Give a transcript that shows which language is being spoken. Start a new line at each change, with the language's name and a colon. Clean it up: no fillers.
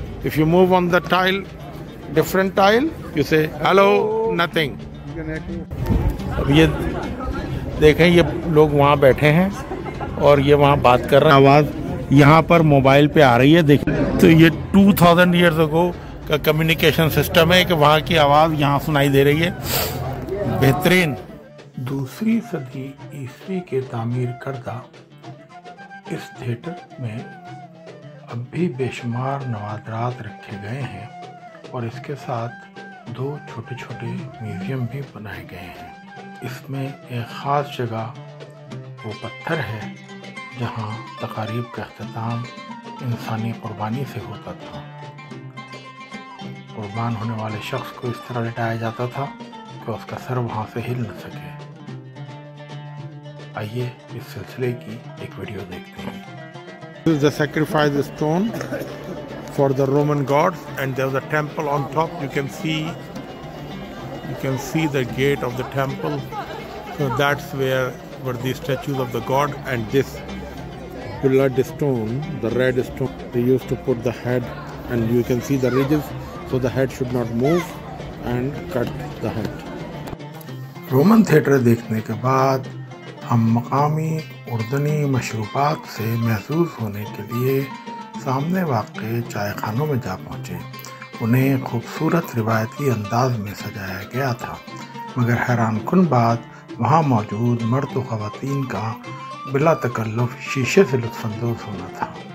English: If you move on the tile, different tile, you say hello, nothing.
Hindi: अब ये देखें, ये लोग वहाँ बैठे हैं और ये वहाँ बात कर रहे हैं, आवाज़ यहाँ पर मोबाइल पे आ रही है। देखिए, तो ये 2000 ईयर्स अगो का कम्युनिकेशन सिस्टम है कि वहाँ की आवाज़ यहाँ सुनाई दे रही है। बेहतरीन। दूसरी सदी ईस्वी के तामीर करदा इस थिएटर में अब भी बेशुमार नवादरात रखे गए हैं और इसके साथ 2 छोटे छोटे म्यूज़ियम भी बनाए गए हैं। इसमें एक ख़ास जगह वो पत्थर है जहाँ तकारीब का अख्तिताम इंसानी कुर्बानी से होता था। कुर्बान होने वाले शख्स को इस तरह लिटाया जाता था कि उसका सर वहाँ से हिल न सके। आइए इस सिलसिले की एक वीडियो देखते हैं।
English: This is the sacrifice stone for the Roman gods, and there was a temple on top. You can see the gate of the temple. So that's where were the statues of the god, and this blood stone, the red stone, they used to put the head, and you can see the ridges, so the head should not move and cut the head.
Hindi: Roman theatre देखने के बाद हम मकामी उर्दनी मशरूबात से महसूस होने के लिए सामने वाक़े चाय खानों में जा पहुँचे। उन्हें खूबसूरत रिवायती अंदाज में सजाया गया था, मगर हैरानकुन बात वहाँ मौजूद मर्द व ख़वातीन का बिला तकल्लुफ़ शीशे से लुत्फ़अंदोज़ होना था।